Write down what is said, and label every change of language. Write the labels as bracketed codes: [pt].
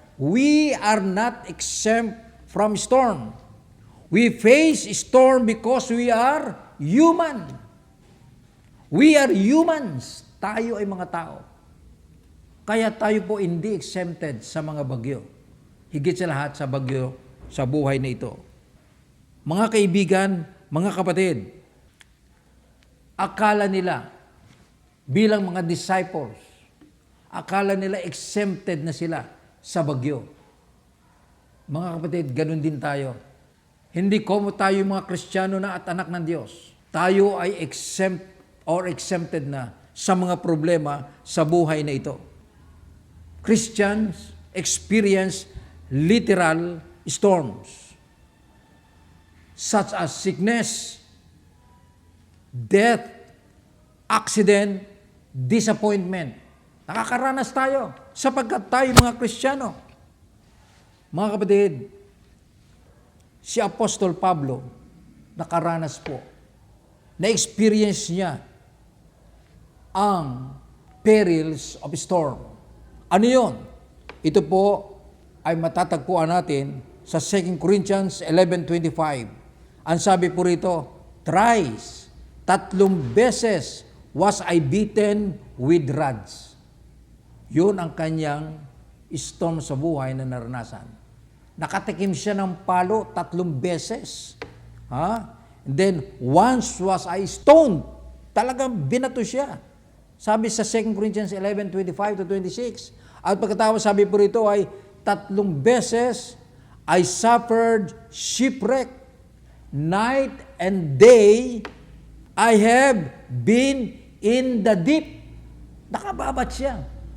[en] We are not exempt from storm. We face storm because we are human. We are humans. [tl] Tayo ay mga tao. Kaya tayo po hindi exempted sa mga bagyo. Higit sa lahat sa bagyo sa buhay na ito. Mga kaibigan, mga kapatid, akala nila bilang mga disciples, akala nila exempted na sila sa bagyo. Mga kapatid, ganun din tayo. Hindi como tayo mga Kristiyano na at anak ng Diyos. Tayo ay exempt or exempted na sa mga problema sa buhay na ito. [en] Christians experience literal storms such as sickness, death, accident, disappointment. [tl] Nakakaranas tayo sapagkat tayo mga Kristiyano. Mga kapatid, si Apostol Pablo nakaranas po. Na-experience niya ang [en] perils of storm. [tl] Ano yun? Ito po ay matatagpuan natin sa 2 Corinthians 11:25. Ang sabi po rito, [en] thrice, 3 beses was I beaten with rods. [tl] Yun ang kanyang storm sa buhay na naranasan. Nakatikim siya ng palo 3 beses. [en] And then, once was I stoned. [tl] Talagang binato siya. Sabi sa 2 Corinthians 11:25-26. At pagkatapos sabi po rito ay 3 beses [en] I suffered shipwreck. Night and day I have been in the deep. [tl] Nakababat siya.